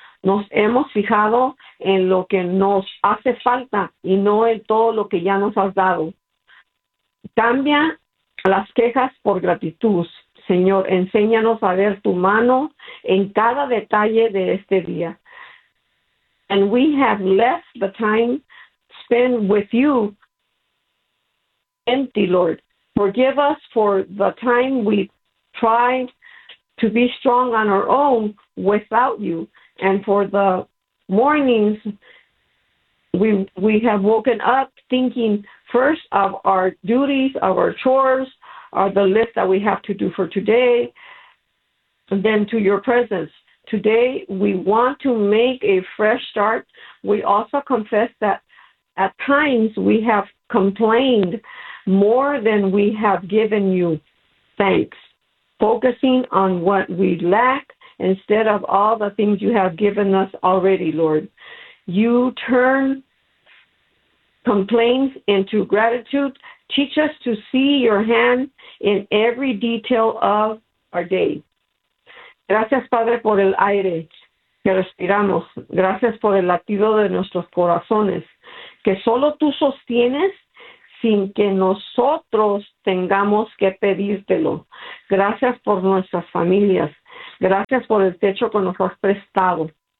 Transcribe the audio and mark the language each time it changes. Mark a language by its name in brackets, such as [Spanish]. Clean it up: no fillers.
[Spanish] Nos hemos fijado en lo que nos hace falta y no en todo lo que ya nos has dado. Cambia las quejas por gratitud. Señor, enséñanos a ver tu mano en cada detalle de este día. [English] And we have left the time spent with you empty, Lord. Forgive us for the time we tried to be strong on our own without you. And for the mornings we have woken up thinking first of our duties, of our chores, are the list that we have to do for today, and then to your presence. Today, we want to make a fresh start. We also confess that at times we have complained more than we have given you thanks, focusing on what we lack instead of all the things you have given us already, Lord. You turn complaints into gratitude. Teach us to see your hand in every detail of our day. [Spanish] Gracias, Padre, por el aire que respiramos. Gracias por el latido de nuestros corazones, que solo tú sostienes sin que nosotros tengamos que pedírtelo. Gracias por nuestras familias. Gracias por el techo que nos has prestado.